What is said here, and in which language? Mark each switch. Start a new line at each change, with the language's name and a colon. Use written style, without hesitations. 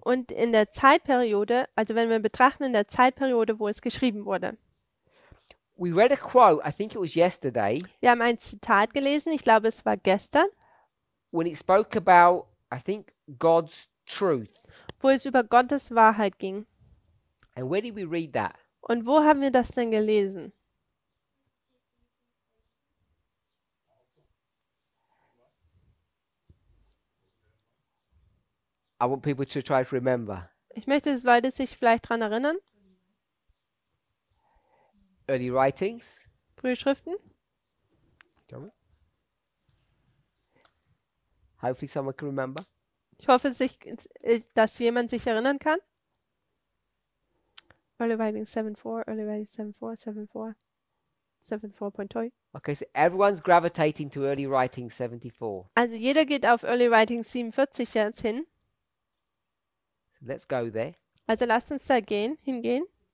German: Und in der Zeitperiode, also wenn wir betrachten in der Zeitperiode, wo es geschrieben wurde.
English: We read a quote, I think it was yesterday,
German: Wir haben ein Zitat gelesen, ich glaube es war gestern,
English: when it spoke about, I think, God's truth.
German: wo es über Gottes Wahrheit ging.
English: And where did we read that?
German: Und wo haben wir das denn gelesen?
English: I want people to try to remember.
German: Ich möchte, dass Leute sich vielleicht daran erinnern.
English: Early writings.
German: Frühe Schriften.
English: Hopefully someone can remember.
German: Ich hoffe, dass jemand sich erinnern kann.
English: Early Writing 7.4, Early Writing 7.4, 7.4, 7.4.2. Okay, so everyone's gravitating to early writing 74.
German: Also jeder geht auf Early Writing 47 jetzt hin.
English: So let's go there.
German: Also lasst uns da hingehen.